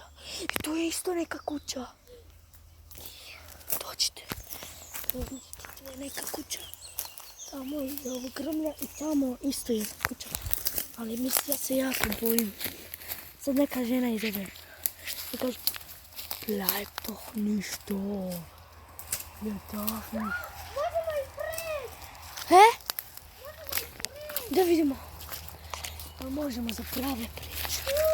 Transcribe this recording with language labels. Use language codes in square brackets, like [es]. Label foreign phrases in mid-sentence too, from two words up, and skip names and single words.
[bs] I tu je isto neka kuća. Dođite. Vidite, tu je neka kuća. Tamo je ovo grmlja i tamo isto je kuća. Ali mislim, ja se jako bojim. Sad neka žena izađe. I kaže, [de] bleib doch nicht da. Ja darf nicht. [bs] Možemo ispred! He? Da vidimo. Pa možemo za prave priče.